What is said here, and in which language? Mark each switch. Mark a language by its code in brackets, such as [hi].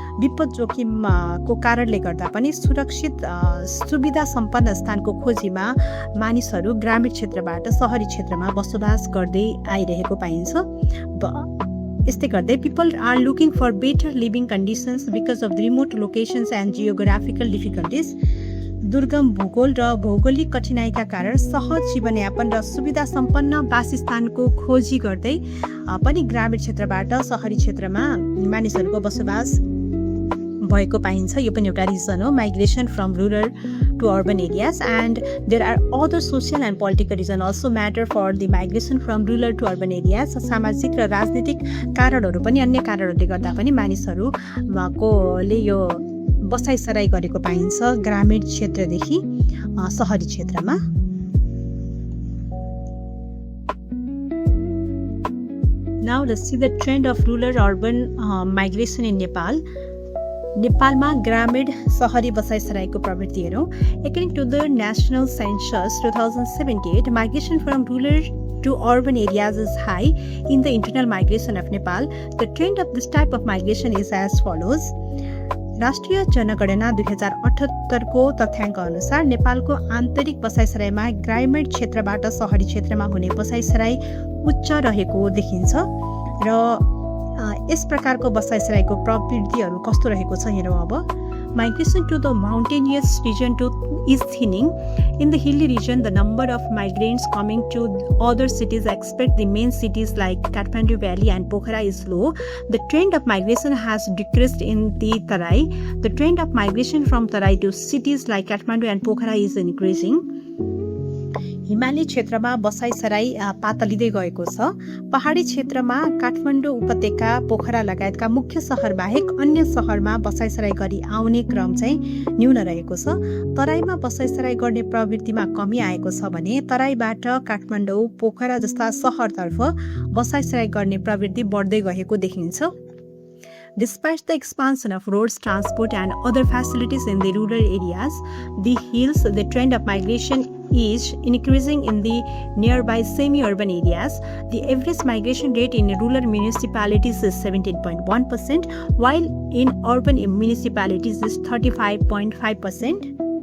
[ne] विपद जोखिमको कारणले गर्दा पनि सुरक्षित सुविधा सम्पन्न स्थानको खोजीमा मानिसहरू ग्रामीण क्षेत्रबाट शहरी क्षेत्रमा बसोबास गर्दै आइरहेको पाइन्छ। यस्तै गर्दै [en] people are looking for better living conditions because of the remote locations and geographical difficulties. [ne] दुर्गम भूगोल र भौगोलिक कठिनाइका कारण सहज जीवनयापन र सुविधा सम्पन्न वासस्थानको खोजी गर्दै पनि ग्रामीण क्षेत्रबाट सहरी क्षेत्रमा मानिसहरूको बसोबास भएको पाइन्छ। यो पनि एउटा रिजन हो, [en] Migration from rural to urban areas. And there are other social and political reason also matter for the migration from rural to urban areas. [ne] सामाजिक र राजनीतिक कारणहरू पनि, अन्य कारणहरूले गर्दा पनि मानिसहरूले यो बसाइसराई गरेको पाइन्छ ग्रामीण क्षेत्रदेखि सहरी क्षेत्रमा। [en] Now let's see the trend of rural-urban migration in Nepal. [ne] नेपालमा ग्रामीण सहरी बसाइसराईको प्रवृत्ति हेरौँ। [en] According to the National Census 2078, migration from rural to urban areas is high in the internal migration of Nepal. The trend of this type of migration is as follows. [ne] राष्ट्रिय जनगणना 2078 को तथ्याङ्क अनुसार नेपालको आन्तरिक बसाइसराईमा ग्रामीण क्षेत्रबाट सहरी क्षेत्रमा हुने बसाइसराई उच्च रहेको देखिन्छ र यस प्रकारको बसाइसराईको प्रवृत्तिहरू कस्तो रहेको छ हेरौँ अब। [en] Migration to the mountainous region is thinning. In the hilly region, the number of migrants coming to other cities except the main cities like Kathmandu Valley and Pokhara is low. The trend of migration has decreased in the Tarai. The trend of migration from Tarai to cities like Kathmandu and Pokhara is increasing. [ne] हिमाली क्षेत्रमा बसाइसराई पातलिँदै गएको छ। पहाडी क्षेत्रमा काठमाडौँ उपत्यका, पोखरा लगायतका मुख्य सहर बाहेक अन्य सहरमा बसाइसराई गरी आउने क्रम चाहिँ न्यून रहेको छ। तराईमा बसाइसराई गर्ने प्रवृत्तिमा कमी आएको छ भने तराईबाट काठमाडौँ, पोखरा जस्ता सहरतर्फ बसाइसराई गर्ने प्रवृत्ति बढ्दै गएको देखिन्छ। [en] Despite the expansion of roads, transport and other facilities in the rural areas, the hills, the trend of migration is increasing in the nearby semi-urban areas. The average migration rate in rural municipalities is 17.1%, while in urban municipalities is 35.5%.